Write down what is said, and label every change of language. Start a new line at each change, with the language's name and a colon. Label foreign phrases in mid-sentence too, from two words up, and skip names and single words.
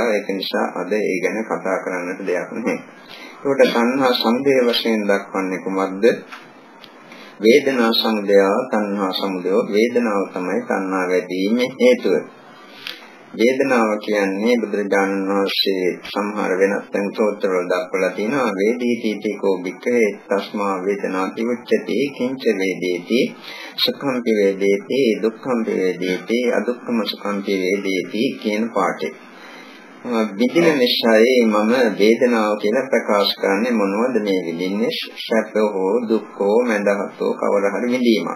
Sinhala: ඒක නිසා අද ඒ ගැන කතා කරන්නට දෙයක් නැහැ. ඒකට තණ්හා සමුදය වශයෙන් දක්වන්නේ කුමක්ද? වේදනා සමුදය තණ්හා සමුදය වේදනාව තමයි තණ්හාව ඇතිවීමේ හේතුව. වේදනාව කියන්නේ බුදුරජාණන් වහන්සේ සමහර වෙනත් තැන් සූත්‍රවල දක්වලා තියෙනවා
Pali: වේදීතිකෝ භික්ඛවේ තස්මා වේදනාති උච්චති කිංච වේදේති සුඛම්පි වේදේති දුක්ඛම්පි වේදේති අදුක්ඛම සුඛම්පි වේදේති
Sinhala: කියන පාඩේ. විඳින නිසායි මම වේදනාව කියලා ප්‍රකාශ කරන්නේ මොනවද මේ විඳින්නේ? සැප හෝ දුක් හෝ මඳහත් හෝ කවර හරි විඳීමක්.